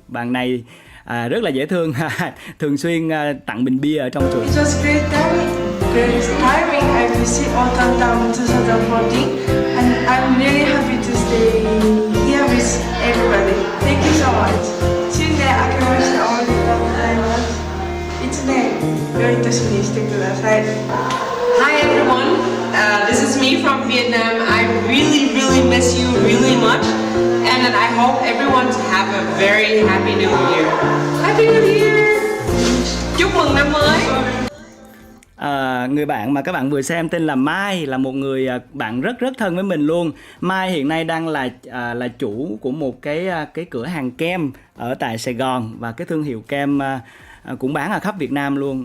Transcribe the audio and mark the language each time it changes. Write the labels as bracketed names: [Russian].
[Vietnamese] Bạn này rất là dễ thương, thường xuyên tặng bình bia ở trong trường. [English] It was great timing IPC autumn down 2014 and I'm really happy to stay here with everybody. Thank you so much. [Japanese] Tuneで明けましておめでとうございます。1年良い年にしてください。 [English] Hi everyone, this is me from Vietnam. I really miss you really much, and I hope everyone to have a very happy new year. Happy New Year! [Vietnamese] Chúc mừng năm mới. Người bạn mà các bạn vừa xem tên là Mai, là một người bạn rất thân với mình luôn. Mai hiện nay đang là chủ của một cái cửa hàng kem ở tại Sài Gòn và cái thương hiệu kem cũng bán ở khắp Việt Nam luôn.